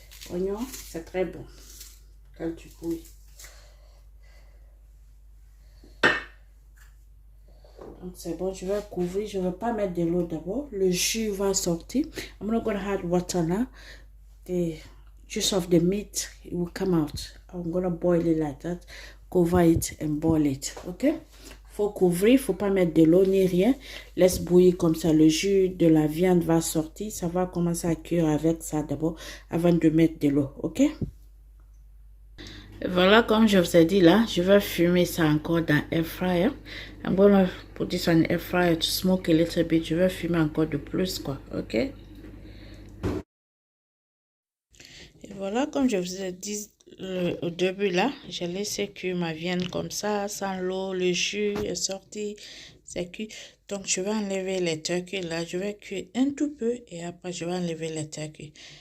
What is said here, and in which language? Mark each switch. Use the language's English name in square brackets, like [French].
[French] Oignon, c'est très bon quand tu cuis. Donc c'est bon, je vais couvrir, je ne vais pas mettre de l'eau d'abord. Le jus va sortir. [English] I'm not going to add water now. The juice of the meat, it will come out. I'm going to boil it like that. Cover it and boil it. Okay? [French] faut couvrir, faut pas mettre de l'eau ni rien. Laisse bouillir comme ça. Le jus de la viande va sortir. Ça va commencer à cuire avec ça d'abord avant de mettre de l'eau. Ok? Voilà, comme je vous ai dit là, je vais fumer ça encore dans air fryer. [English] I'm gonna put this on air fryer to smoke a little bit. [French] Je vais fumer encore de plus quoi. Ok? Et voilà, comme je vous ai dit au début là, j'ai laissé cuire ma viande comme ça, sans l'eau, le jus est sorti, c'est cuit. Donc je vais enlever les turkeys là, je vais cuire un tout peu et après je vais enlever les turkeys.